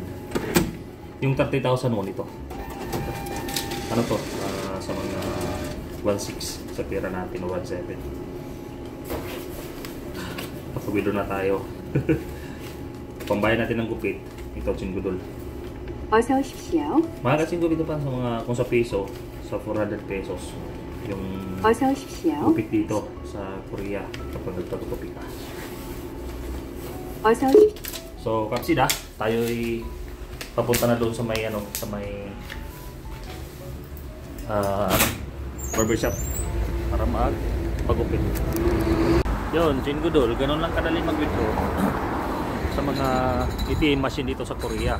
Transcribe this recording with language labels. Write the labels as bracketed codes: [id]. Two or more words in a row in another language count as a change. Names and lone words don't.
[tl] Yung 30,000 won ito. Ano to? Sa mga 1.6 sa pera natin o 1.7. Kapag-withdraw na tayo. Pambayad natin ng gupit. Ito Chinggudol. [ko] 어서 오십시오. [tl] Mahal kasi gupit pa sa mga, kung sa peso, sa 400 pesos. Yung [ko] 어서 오십시오. [tl] gupit dito sa Korea kapag nagpagupit ka. [ko] 어서 오십시오. [tl] So, kapsida, tayo'y papunta na doon sa may ano, sa may barbershop para magpagupit. Yun, Chinggudol, ganun lang kadali mag-withdraw sa mga [en] ATM machine [tl] dito sa Korea.